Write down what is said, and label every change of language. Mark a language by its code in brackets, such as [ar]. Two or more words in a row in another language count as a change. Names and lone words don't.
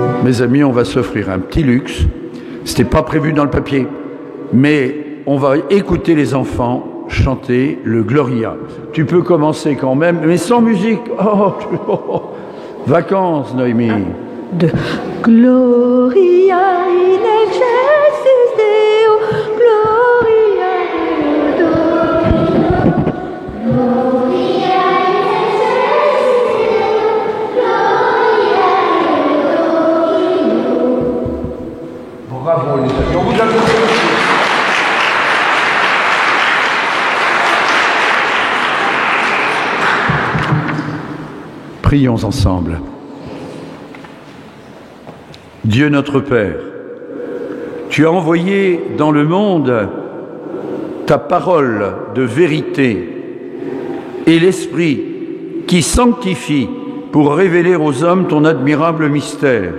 [fr] mes amis, on va s'offrir un petit luxe. C'était pas prévu dans le papier, mais on va écouter les enfants chanter le Gloria. Tu peux commencer quand même, mais sans musique. Vacances, Noémie. [la] De Gloria in excelsis Deo, Gloria Deo, Gloria in excelsis Deo, Gloria Deo. [fr] Bravo les amis, on vous applaudit. Prions ensemble. Dieu notre Père, tu as envoyé dans le monde ta parole de vérité et l'Esprit qui sanctifie pour révéler aux hommes ton admirable mystère.